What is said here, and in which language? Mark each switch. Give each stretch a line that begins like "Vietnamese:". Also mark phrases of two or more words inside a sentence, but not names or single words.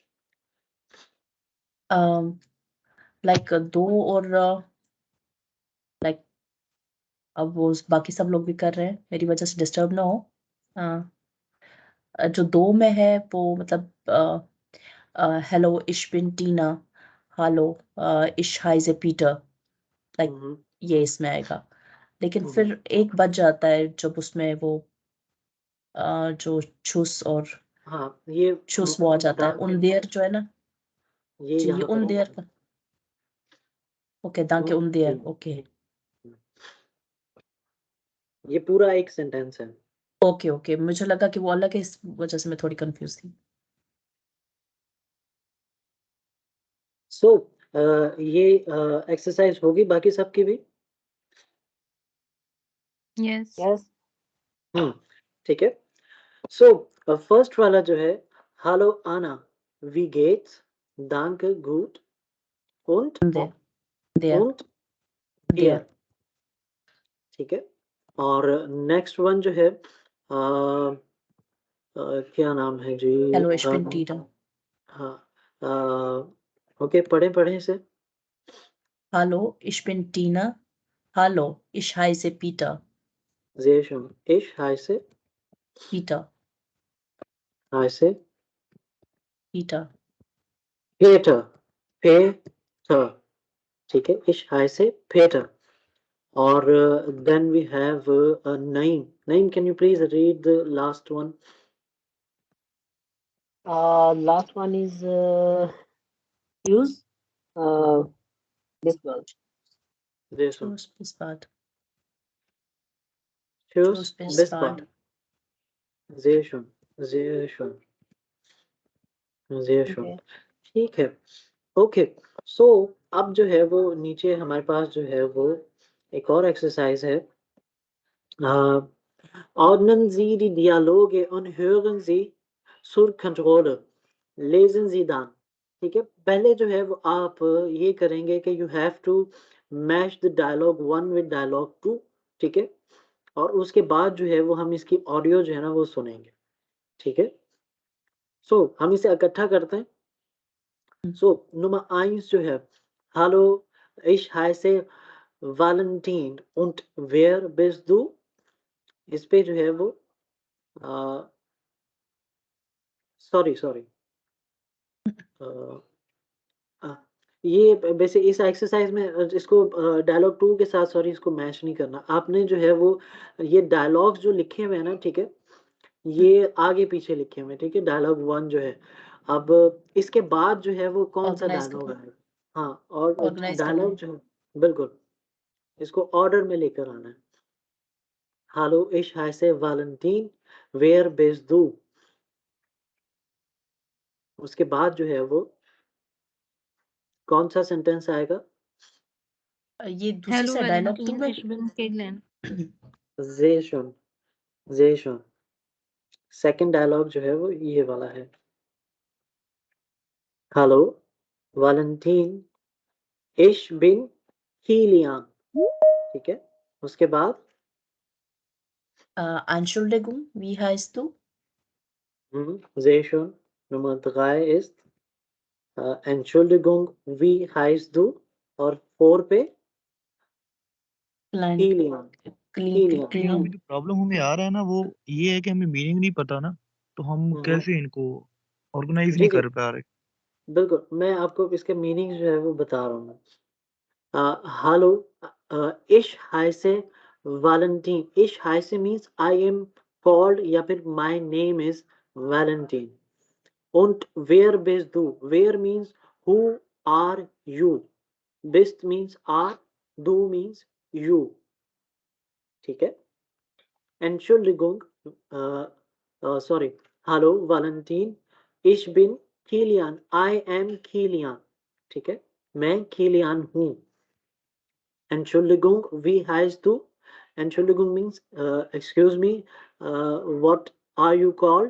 Hindi: लाइक 2 और लाइक अब वो बाकी सब लोग भी कर रहे हैं. मेरी वजह से डिस्टर्ब ना हो. जो 2 में है वो मतलब
German: Hallo ich bin Tina. हेलो ich heiße Peter.
Hindi: लाइक ये इसमें आएगा. लेकिन फिर एक बच जाता है जब उसमें वो जो छुस और हाँ ये छुस वो आ जाता है.
German: und dir
Hindi: जो है ना. ये जी ये यहाँ उन पर देर का. ओके danke
German: und dir.
Hindi: ओके ये पूरा एक सेंटेंस है. ओके ओके. मुझे लगा कि वो अलग है, इस वजह से मैं थोड़ी कंफ्यूज थी. सो ये एक्सरसाइज होगी बाकी सबकी भी.
English: Yes.
Hindi: ठीक है. सो फर्स्ट वाला जो है
German: hallo Anna, wie geht's? Danke, gut. Und देर देर und dir. देर.
Hindi: ठीक है. और नेक्स्ट वन जो है क्या नाम है जी?
German: हेलो ich bin Tina.
Hindi: हाँ. ओके पढ़ें इसे.
German: Hallo, ich bin Tina. Hallo, ich heiße Peter. sehr schön. Ich heiße Peter. Peter. Peter. Peter.
Hindi: ठीक है.
German: Ich heiße Peter.
English: और then we have Naeem. Naeem, can you please read the last one? Last one is use this word.
German: Sehr schön. Tschüss, bis bald. Tschüss, bis bis bald. bald. Sehr schön. Sehr schön. Sehr schön.
English: Okay.
Hindi: ठीक है. ओके. सो अब जो है वो नीचे हमारे पास जो है वो एक और एक्सरसाइज है.
German: Ordnen Sie die Dialoge und hören Sie zur Kontrolle. Lesen Sie dann.
Hindi: ठीक है. पहले जो है वो आप ये करेंगे कि
English: you have to match the dialogue 1 with dialogue 2.
Hindi: ठीक है. और उसके बाद जो है वो हम इसकी ऑडियो जो है ना वो सुनेंगे. ठीक है. सो हम इसे इकट्ठा करते हैं. सो Nummer 1 जो है
German: Hallo, ich heiße Valentin und wer bist du?
Hindi: इस पे जो है वो सॉरी ये बेसिक इस एक्सरसाइज में इसको डायलॉग 2 के साथ सॉरी इसको मैच नहीं करना. आपने जो है वो ये डायलॉग्स जो लिखे हुए हैं ना. ठीक है. ये आगे पीछे लिखे हुए हैं. ठीक है. डायलॉग 1 जो है. अब इसके बाद जो है वो कौन सा
English: Organize
Hindi: डायलॉग करना. है. हाँ और Organize करना डायलॉग है. जो है बिल्कुल इसको ऑर्डर में लेकर आना है.
German: Hallo, ich heiße Valentin. Wer bist du?
Hindi: उसके बाद जो है वो कौन सा सेंटेंस आएगा? ये दूसरी सा डायलॉग तो मैं
German: Sehr schön, sehr schön.
Hindi: सेकंड डायलॉग जो है वो ये वाला है।
German: Hallo, Valentin. Ich bin Kilian.
Hindi: ठीक है? उसके बाद
German: Entschuldigung, wie heißt du? Sehr schön. Nummer 3 ist Entschuldigung, wie heißt du?
Hindi: और 4 पे
German: Klein, Kilian. Kilian.
Hindi: यहाँ पे जो प्रॉब्लम हमें आ रहा है ना वो ये है कि हमें मीनिंग नहीं पता ना, तो हम कैसे इनको ऑर्गेनाइज नहीं कर पा रहे। बिल्कुल, मैं आपको इसके मीनिंग जो है वो बता रहा हूँ।
German: Hallo, ich heiße Valentin. Ich heiße
English: means I am called
Hindi: या फिर
English: my name is Valentin.
German: Und wer bist du?
English: Wer means who are you? Bist means are, du means you.
Hindi: ठीक है?
German: Entschuldigung, sorry. Hallo, Valentin. Ich bin Kilian.
English: I am Kilian.
Hindi: ठीक है? मैं Kilian हूँ.
German: Entschuldigung, wie heißt du?
English: Entschuldigung means excuse me, what are you called?